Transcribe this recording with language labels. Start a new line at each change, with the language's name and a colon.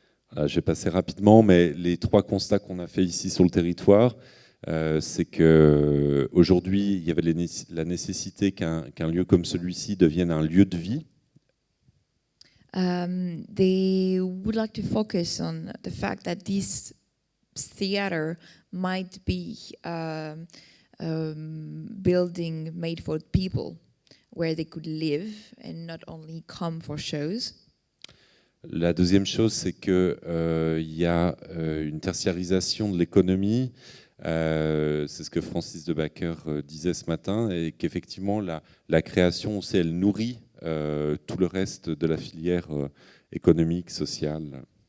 French: Voilà, je vais passer rapidement, mais les 3 constats qu'on a fait ici sur le territoire, c'est qu'aujourd'hui, il y avait la nécessité qu'un lieu comme celui-ci devienne un lieu de vie.
English: They would like to focus on the fact that this theater might be building made for people, where they could live and not only come for shows.
French: La deuxième chose, c'est qu'il y a une tertiarisation de l'économie. C'est ce que Francis de Backer disait ce matin, et qu'effectivement, la création aussi, elle nourrit tout le reste de la filière économique, sociale.